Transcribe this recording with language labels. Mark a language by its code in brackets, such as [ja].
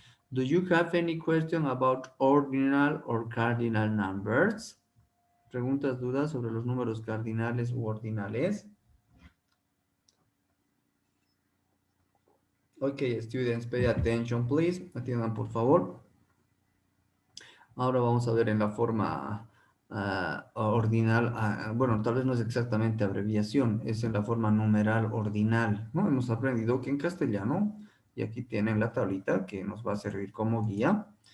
[en] Do you have any question about ordinal or cardinal numbers? [es] ¿Preguntas, dudas sobre los números cardinales u ordinales? [en] Ok, students, pay attention, please. [es] Atiendan, por favor. Ahora vamos a ver en la forma ordinal. Bueno, tal vez no es exactamente abreviación, es en la forma numeral ordinal, ¿no? Hemos aprendido que en castellano, y aquí tienen la tablita que nos va a servir como guía.